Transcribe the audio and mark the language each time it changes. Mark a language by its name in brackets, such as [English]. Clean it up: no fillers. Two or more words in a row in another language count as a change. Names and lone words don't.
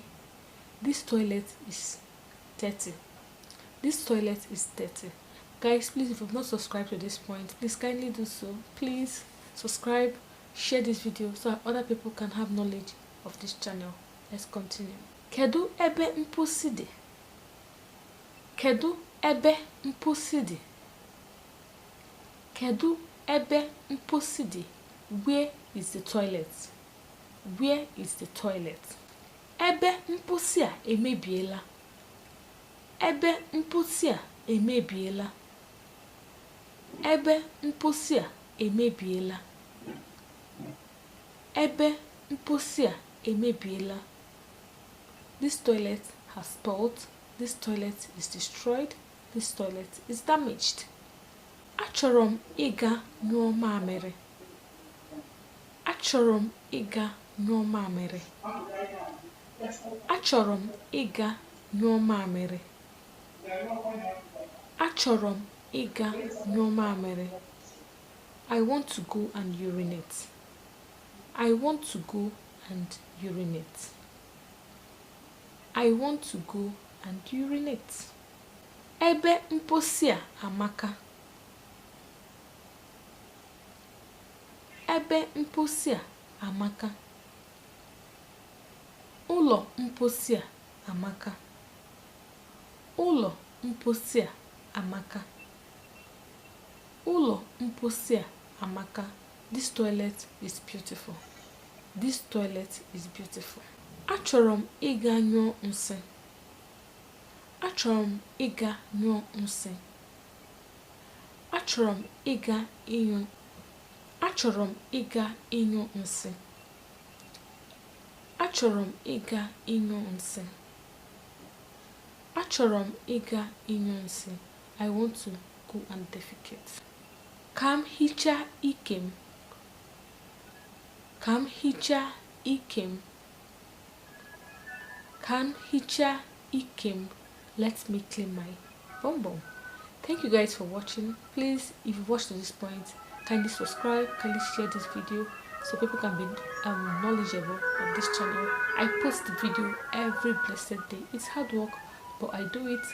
[English] This toilet is dirty. This toilet is dirty. Guys, please, if you've not subscribed to this point, please kindly do so. Please subscribe, share this video so that other people can have knowledge of this channel. Let's continue. [Igbo] Kedu ebe mposi dị? Kedu ebe mposi dị? Kedu ebe mposi dị? [English] Where is the toilet? Where is the toilet? [Igbo] Ebe mposi a emebiela. Ebe mposi a emebiela. Ebe mposi a emebiela. Ebe mposi a emebiela. [English] This toilet has spoiled. This toilet is destroyed. This toilet is damaged. [Igbo] Achọrọ m ịga nyụọ mamịrị. Achọrọ m ịga nyụọ mamịrị. Achọrọ m ịga nyụọ mamịrị. Achọrọ m ịga nyụọ mamịrị. [English] I want to go and urinate. I want to go and urinate. I want to go and urinate. [Igbo] Ebe mposi a amaka. Ebe mposi a amaka. Ụlọ mposi a amaka. Ụlọ mposi a amaka. Ụlọ mposi a amaka. [English] This toilet is beautiful. This toilet is beautiful. [Igbo] Achọrọ m ịga nyụọ nsị. Achọrọ m ịga nyụọ nsị. Achọrọ m ịga ịnyụ. Achọrọ m ịga ịnyụ nsị. Achọrọ m ịga ịnyụ nsị. Achọrọ m ịga ịnyụ nsị. [English] I want to go and defecate. [Igbo] Ka m hichaa ike m. Ka m hichaa ike m. Ka m hichaa ike m. [English] Let me clean my bum bum. Thank you guys for watching. Please, if you've watched to this point, kindly subscribe, kindly share this video so people can be knowledgeable of this channel. I post the video every blessed day. It's hard work, but I do it.